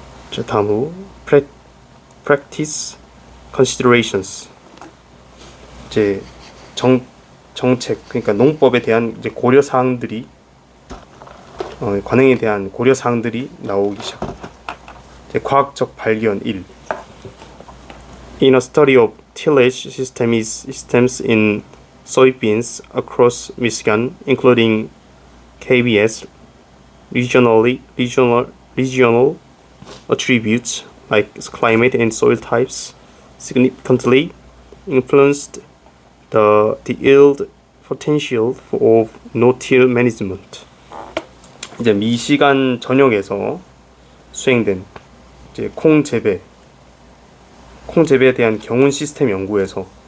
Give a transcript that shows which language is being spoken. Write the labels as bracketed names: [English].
[Korean] 자, 다음으로 [English] practice considerations. [Korean] 이제 정책, 그러니까 농법에 대한 이제 고려 사항들이 관행에 대한 고려 사항들이 나오기 시작합니다. 이제 과학적 발견 1. [English] In a study of tillage systems in soybeans across Michigan, including KBS regional attributes like climate and soil types significantly influenced the yield potential of no-till management. [Korean] 이제 미시간 전역에서 수행된 이제 콩 재배에 대한 경운 시스템 연구에서